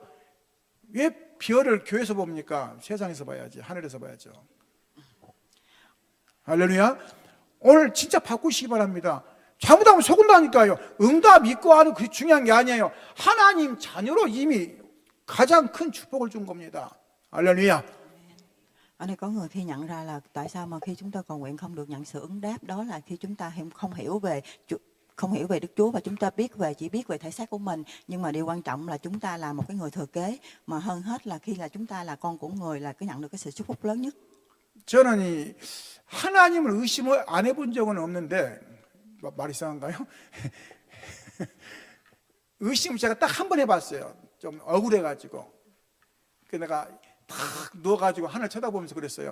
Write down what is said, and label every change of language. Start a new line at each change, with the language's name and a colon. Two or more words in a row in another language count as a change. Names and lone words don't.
Korean: 왜 비유를 교회에서 봅니까? 세상에서 봐야지, 하늘에서 봐야죠. 할렐루야. 오늘 진짜 바꾸시기 바랍니다. 잘못하면 속은다니까요. 응답 믿고 하는 그게 중요한 게 아니에요. 하나님 자녀로 이미 가장 큰 축복을 준 겁니다. 할렐루야.
Vietnamese: Ở đây có người khi nhận ra là tại sao mà khi chúng ta cầu nguyện không được nhận sự ứng đáp, đó là khi chúng ta không hiểu về Đức Chúa và chúng ta chỉ biết về thể xác của mình. Nhưng mà điều quan trọng là chúng ta là một cái người thừa kế, mà hơn hết là khi là chúng ta là con của người là nhận được cái sự chúc phúc lớn nhất.
Korean: 저는 하나님을 의심을 안 해본 적은 없는데, 말 이상한가요? 의심 제가 딱 한 번 해봤어요. 좀 억울해가지고. 그래서 내가 탁 누워가지고 하늘 쳐다보면서 그랬어요.